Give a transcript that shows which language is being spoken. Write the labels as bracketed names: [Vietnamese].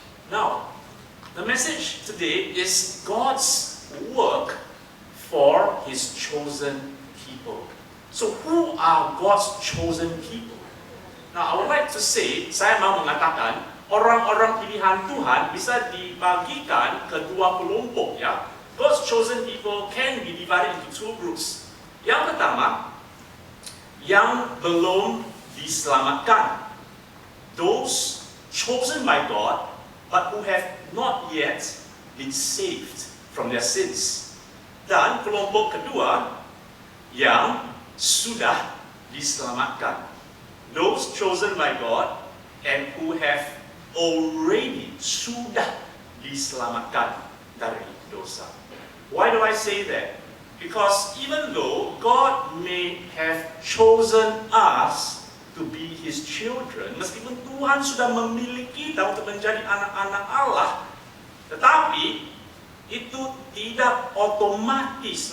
[English] Now, the message today is God's work for His chosen people. So, who are God's chosen people? Now, I would like to say, [Indonesian] saya mau mengatakan, orang-orang pilihan Tuhan bisa dibagikan ke dua kelompok ya. [English] God's chosen people can be divided into two groups. [Indonesian] Yang pertama, yang belum diselamatkan. [English] Those chosen by God, but who have not yet been saved from their sins. [Indonesian] Dan kelompok kedua, yang sudah diselamatkan. [English] Those chosen by God, and who have already [Indonesian] sudah diselamatkan dari dosa. [English] Why do I say that? Because even though God may have chosen us to be His children, [Indonesian] meskipun Tuhan sudah memilih kita untuk menjadi anak-anak Allah, tetapi itu tidak otomatis.